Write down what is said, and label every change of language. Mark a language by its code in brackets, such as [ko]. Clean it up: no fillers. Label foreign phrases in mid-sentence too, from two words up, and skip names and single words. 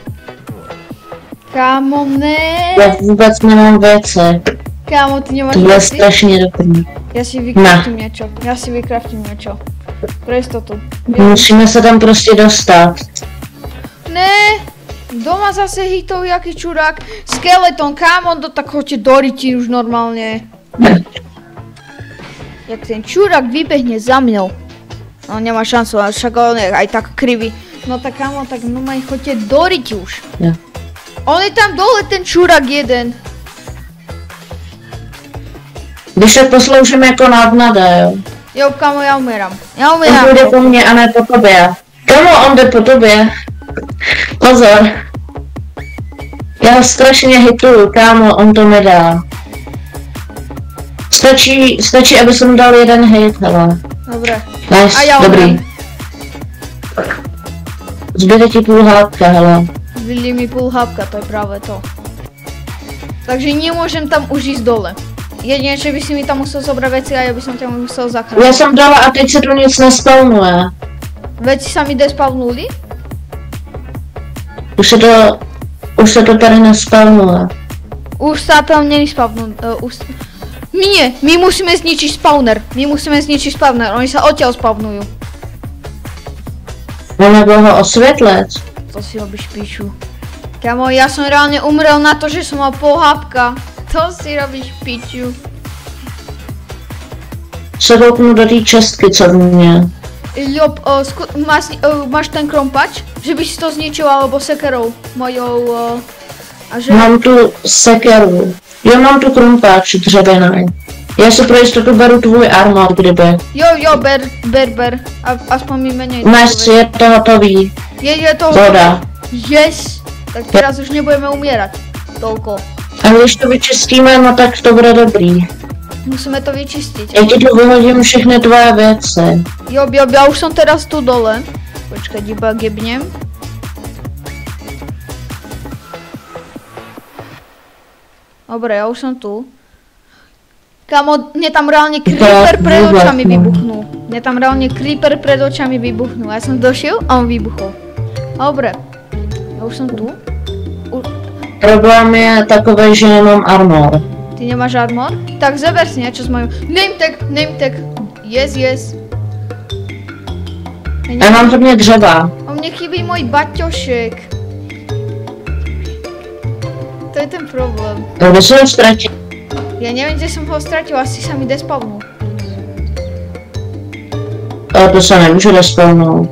[cs] Kámo, ne. Já vůbec nemám věci. Kámo, ty nemáš věci? To je věci? strašně dobrý. Já si vykraftím niečo. Pro istotu. Musíme se tam prostě dostat. Ne. [sk] Doma zase hitol jaký čurák. Skeleton, kámo, tak choďte do riti už normálne. Jak ten čurák vybehne za mňou. No nemá šancu, ale však on je aj tak krivý. No tak kámo, tak normálne choďte do riti už. Ja. On je tam dole, ten čurák jeden. [cs] Když se posloužím jako nadnada, jo. Jo, kámo, já umírám. On půjde po mně a ne po tobě. Kámo, on jde po tobě. Pozor. Já ho strašně hituju, kámo, on to nedá. Stačí, aby jsem dal jeden hit, hele. [sk] Dobre. [cs] Nice, a já dobrý. [sk] umrem. [cs] Zbyde ti půl hápka, hele. Zbyli mi půl hápka, to je právě to. [sk] Takže nemôžem tam už ísť dole. Jedine, že by si mi tam musel zobrať veci a ja by som ťa musel zachrániť. [cs] Já jsem dala a teď se tu nic nespawnuje. [sk] Veci sa mi despawnuli? [cs] Už se to tady nespawnuje. [sk] Už sa tam nespawnujú. Nie, my musíme zničiť spawner. Oni sa odtiaľ spawnujú. [cs] No nebo ho osvětlit. [sk] To si robíš piču. Kamo, ja som reálne umrel na to, že som mal pol hápka. To si robíš piču. [cs] Se kouknu do té čestky, co v mě. [sk] Ľub, máš ten krompač? Že by si to zničil, alebo sekerou mojou, a že... Mám tu sekeru. [cs] Jo, mám tu krompáč dřevěný. Já si pro jistotu beru tvůj armor, kdyby. Jo, ber. [sk] Aspoň mi menej. [cs] Máš, je to hotový. Je to Voda. Yes! [sk] Tak teraz už nebudeme umierať. Toľko. [cs] A když to vyčistíme, no tak to bude dobrý. [sk] Musíme to vyčistiť. [cs] Já ti tu vyhodím všechny tvoje věci. Jo, já už jsem teraz tu dole. Počkej, iba gebnem. Dobre, já už jsem tu. Kámo, mě tam reálně creeper [sk] pred očami vybuchnul. [cs] Mě tam reálně creeper [sk] pred očami vybuchnul. [cs] Já jsem došel a on vybuchl. Dobre, já už jsem tu. Problém je takový, že nemám armor. Ty nemáš armor? Tak zaber si něco s mojím. [en] Name tag. Yes. [cs] Já mám hodně dřeva. A mně chybí můj baťošek. To je ten problém. Kde jsem ho ztratil? Já nevím, kde jsem ho ztratil, asi se mi despavnul. A to se nemůže despavnout.